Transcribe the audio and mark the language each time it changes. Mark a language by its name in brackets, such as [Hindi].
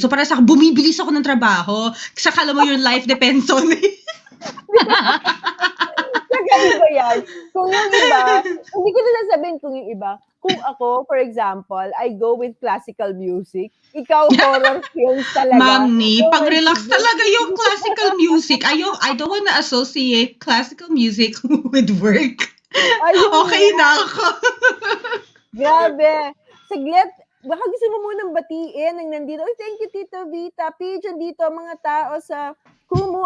[Filipino] So, parang bumibilis ako ng trabaho. Kasi akala mo [English] your life depends on it. [Filipino] Kagaiba yan. Kung yung iba, hindi ko na sasabihin kung yung iba. Kung ako, [English] for example, I go with classical music. [Filipino] Ikaw, horror films talaga. Mami, pag-relax talaga yung classical music. [English] I don't wanna associate classical music with work. [Filipino] Okay na ako. Grabe. Saglit, baka gusto mo munang batiin ang nandito. Oh, [English] thank you, [Filipino] Tito Vita. Page, dito mga tao sa Kumu.